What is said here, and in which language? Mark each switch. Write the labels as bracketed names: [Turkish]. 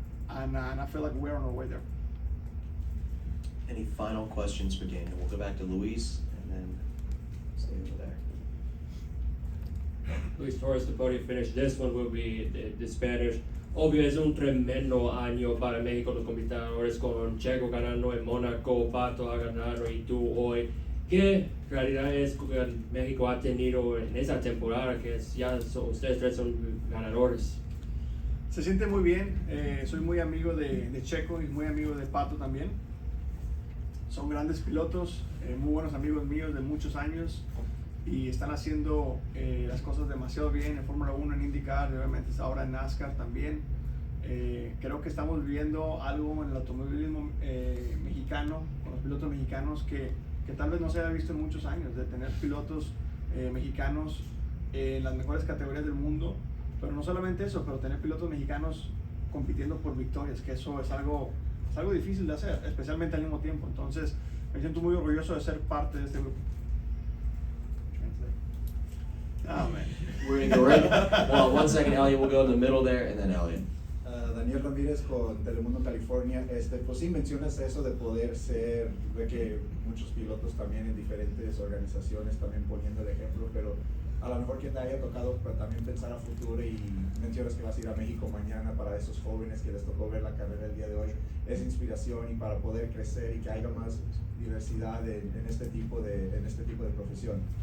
[English] And I feel like we're on our way there. Any final questions for Daniel? We'll go back to Luis and then stay over there. Luis Torres, the podium finish. This one will be the Spanish. [Spanish] Obvio, es un tremendo año para México, los competidores, con Checo ganando en Mónaco, Pato ha ganado y tú hoy. ¿Qué realidad es que México ha tenido en esa temporada que ustedes tres son ganadores? Se siente muy bien. Soy muy amigo de Checo y muy amigo de Pato también. Son grandes pilotos, muy buenos amigos míos de muchos años, y están haciendo las cosas demasiado bien en Fórmula 1, en IndyCar, y obviamente ahora en NASCAR también. Creo que estamos viviendo algo en el automovilismo mexicano, con los pilotos mexicanos, que tal vez no se haya visto en muchos años, de tener pilotos mexicanos en las mejores categorías del mundo, pero no solamente eso, pero tener pilotos mexicanos compitiendo por victorias, que eso es algo difícil de hacer, especialmente al mismo tiempo. Entonces me siento muy orgulloso de ser parte de este grupo. [English] Oh, man. We're gonna go right, well, 1 second, Elliot, we'll go in the middle there, and then Elliot. [Spanish] Daniel Ramírez con Telemundo California. Pues sí mencionas eso de poder ser, de que muchos pilotos también en diferentes organizaciones también poniendo el ejemplo, pero a lo mejor que te haya tocado también pensar a futuro y mencionas que vas a ir a México mañana para esos jóvenes que les tocó ver la carrera el día de hoy, es inspiración y para poder crecer y que haya más diversidad en este tipo de profesión.